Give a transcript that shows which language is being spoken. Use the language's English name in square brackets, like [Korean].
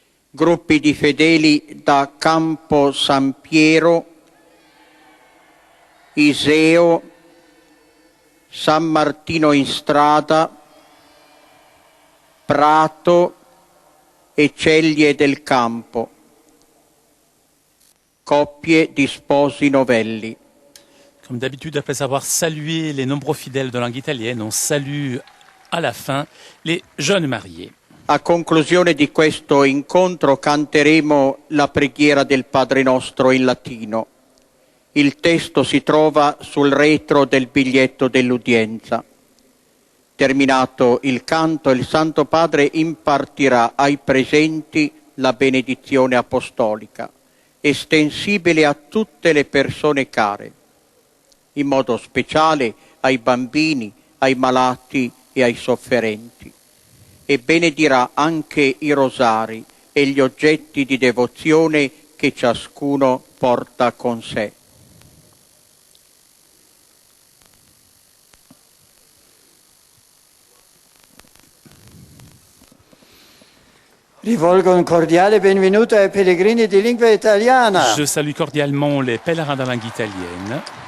[Italian] gruppi di fedeli da Campo San Piero, Iseo, San Martino in Strada, Prato e Ceglie del Campo, coppie di sposi novelli. [French] Comme d'habitude, après avoir salué les nombreux fidèles de langue italienne, on salue à la fin les jeunes mariés. [Italian] A conclusione di questo incontro canteremo la preghiera del Padre Nostro in latino. Il testo si trova sul retro del biglietto dell'udienza. Terminato il canto, il Santo Padre impartirà ai presenti la benedizione apostolica, estensibile a tutte le persone care, in modo speciale ai bambini, ai malati e ai sofferenti. E benedirà anche i rosari e gli oggetti di devozione che ciascuno porta con sé. Rivolgo un cordiale benvenuto ai pellegrini di lingua italiana. [French] Je salue cordialement les pèlerins de langue italienne.